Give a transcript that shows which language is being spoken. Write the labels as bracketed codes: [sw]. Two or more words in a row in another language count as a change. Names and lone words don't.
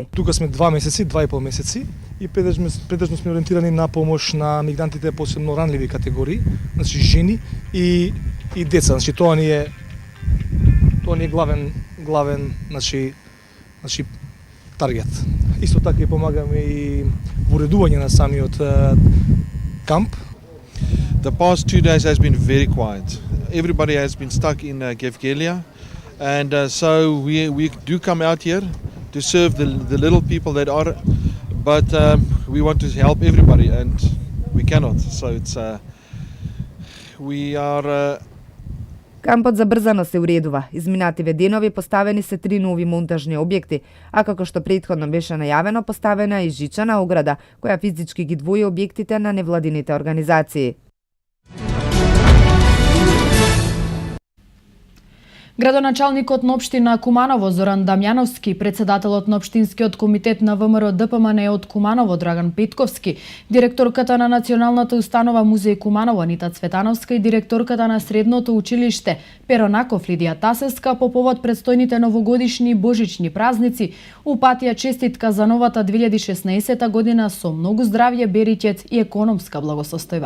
[mk] Тука сме 2 месеци, 2,5 месеци и предежно сме ориентирани на помош на мигрантите посебно ранливи категории, значи жени и деца. Значи тоа ни е главен значи таргет. Исто така и помагаме и во уредување на самиот камп. [en] The past 2 days has been very quiet. Everybody has been stuck in Gevgelia, and so we do come out here to serve the little people that are, but we want to help everybody, and we cannot. So it's we are. [mk] Кампот забрзано се уредува. Изминативе денови поставени се 3 нови монтажни објекти, а како што претходно беше најавено, поставена и жичана ограда, која физички ги двои објектите на невладините организации. Градоначалникот на општина Куманово Зоран Дамјановски, председателот на општинскиот комитет на ВМРО ДПМН од Куманово Драган Петковски, директорката на Националната установа Музеј Куманово Анита Цветановска и директорката на Средното училиште Перо Наков Лидија Тасевска по повод предстојните новогодишни и божични празници упатија честитка за новата 2016 година со многу здравје, бериќет и економска благосостојба.